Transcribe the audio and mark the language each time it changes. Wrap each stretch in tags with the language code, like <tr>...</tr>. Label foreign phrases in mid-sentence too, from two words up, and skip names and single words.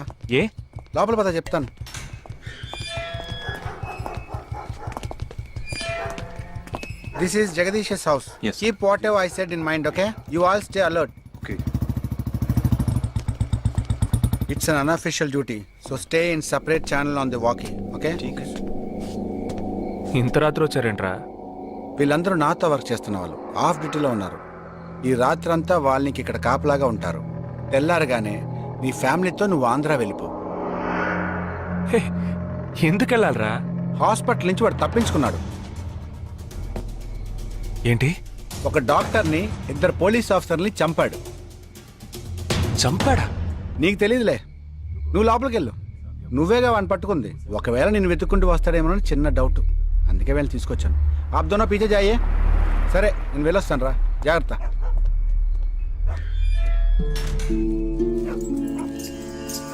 <te>ఏ లోపల పద చెప్తాను.</te> <en>This is Jagadish's house. Yes. Keep whatever I said in mind, okay? You all stay alert. Okay. It's an unofficial duty, so stay in separate channel on the walkie, okay?</en> <te>ఇంత రాత్రి వచ్చారేంట్రా? వీళ్ళందరూ నాతో వర్క్ చేస్తున్న వాళ్ళు. ఆఫ్ డ్యూటీలో ఉన్నారు. ఈ రాత్రంతా వాళ్ళకి ఇక్కడ కాపలాగా ఉంటారు. తెల్లారగానే నీ ఫ్యామిలీతో నువ్వు ఆంధ్ర వెళ్ళిపో. ఎందుకు వెళ్ళాలరా? హాస్పిటల్ నుంచి వాడు తప్పించుకున్నాడు. ఏంటి? ఒక డాక్టర్ని, 2 పోలీస్ ఆఫీసర్ని చంపాడు. చంపాడా? నీకు తెలియదులే, నువ్వు లోపలికి వెళ్ళు. నువ్వేగా వాడిని పట్టుకుంది. ఒకవేళ నేను వెతుక్కుంటూ వస్తాడేమోనని చిన్న డౌట్, అందుకే వెళ్ళి తీసుకొచ్చాను.</te> <hi>आप दोनों పీछे जाइए.</hi> <te>సరే నేను వెళ్ళొస్తాను రా, జాగ్రత్త.</te>